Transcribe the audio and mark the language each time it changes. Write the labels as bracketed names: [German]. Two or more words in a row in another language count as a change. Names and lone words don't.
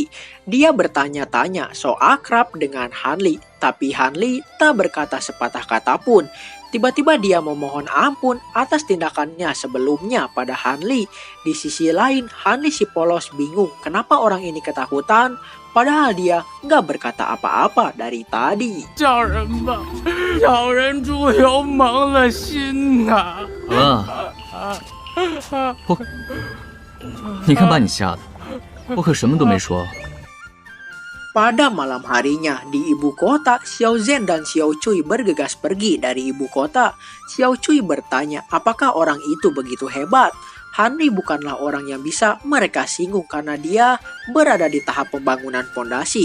[Indonesian] Dia bertanya-tanya so akrab dengan Hanli, tapi Hanli tak berkata sepatah kata pun. Tiba-tiba dia memohon ampun atas tindakannya sebelumnya pada Hanli. Di sisi lain, Hanli si polos bingung kenapa orang ini ketakutan, padahal dia nggak berkata apa-apa dari tadi. [Chinese] 叫人吧，小人猪油蒙了心呐、你看把你吓的，我可什么都没说。 [Indonesian] Pada malam harinya di ibu kota, Xiao Zhen dan Xiao Cui bergegas pergi dari ibu kota. Xiao Cui bertanya apakah orang itu begitu hebat. Hanli bukanlah orang yang bisa mereka singgung karena dia berada di tahap pembangunan fondasi.